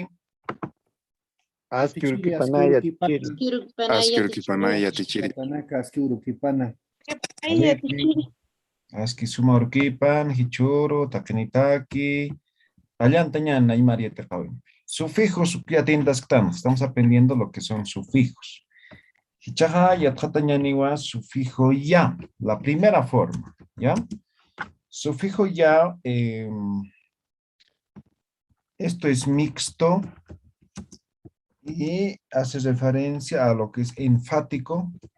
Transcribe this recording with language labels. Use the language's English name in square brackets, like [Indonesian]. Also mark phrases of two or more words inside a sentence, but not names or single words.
[Aymara] Aski urkipanaya tichiri. Aski urkipanaya tichiri. Aski urkipana. Aski suma urkipan, hichuru, takenitaki. Allantañana y María Tercao. [Spanish] Sufijos ya estamos aprendiendo lo que son sufijos. Hichaja ya tratañaniwa sufijo ya, la primera forma, ¿ya? Sufijo ya, esto es mixto y hace referencia a lo que es enfático.